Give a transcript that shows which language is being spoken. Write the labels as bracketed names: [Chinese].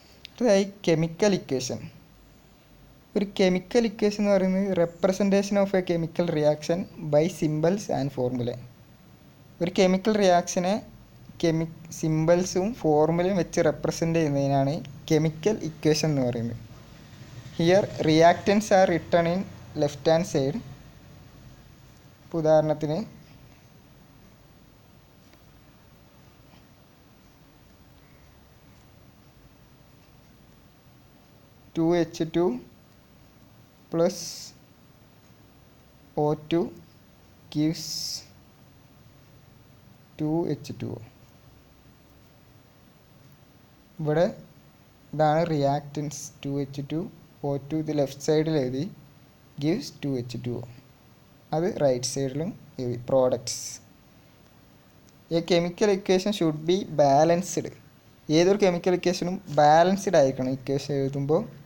[Malayalam] അടുത്തതായി chemical equation. ഒരു chemical equation എന്ന് പറയുന്നത് [English] Representation of a chemical reaction by symbols and formula. [Malayalam] ഒരു കെമിക്കൽ റിയാക്ഷനെ സിമ്പിൾസും ഫോർമുലയും വെച്ച് റെപ്രസെൻ്റ് ചെയ്യുന്നതിനാണ് കെമിക്കൽ ഇക്വേഷൻ എന്ന് പറയുന്നത്. [English] Here reactants are written in left hand side. ഉദാഹരണത്തിന് (2H2 plus O2 gives 2H2O. [Malayalam] ഇവിടെ ഇതാണ് റിയാക്റ്റൻസ് 2H2O2. ഇത് ലെഫ്റ്റ് സൈഡിൽ എഴുതി gives 2H2O. അത് റൈറ്റ് സൈഡിലും എഴുതി products. [English] A chemical equation should be balanced. [Malayalam] ഏതൊരു കെമിക്കൽ ഇക്വേഷനും ബാലൻസ്ഡ് ആയിരിക്കണം ഇക്വേഷൻ എഴുതുമ്പോൾ.